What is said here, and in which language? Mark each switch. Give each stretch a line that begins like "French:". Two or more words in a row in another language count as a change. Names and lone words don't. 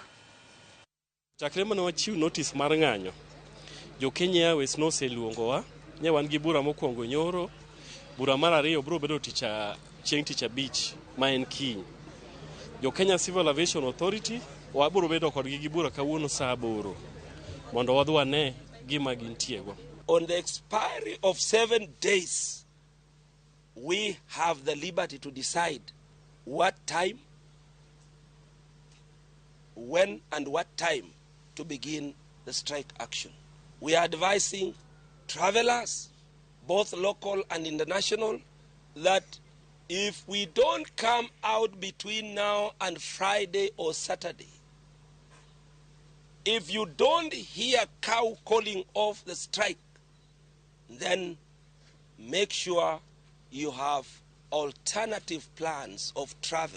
Luo (Kenya and Tanzania): Chakre mane wachiw notis mar ng'anyo, jo Kenya Airways noseluongowa, ne wan gi bura mokwongo nyoro, bura mar ariyo biro bedo chieng' tich abich ma en kiny. Jo Kenya Civil Aviation Authority wabiro bedo kodgi gi bura kawuono saa 8 mondo wadwa ne gima gintiego.
English: On the expiry of 7 days, we have the liberty to decide what time, when and what time to begin the strike action. We are advising travelers, both local and international, that if we don't come out between now and Friday or Saturday, if you don't hear cow calling off the strike, then make sure you have alternative plans of travel.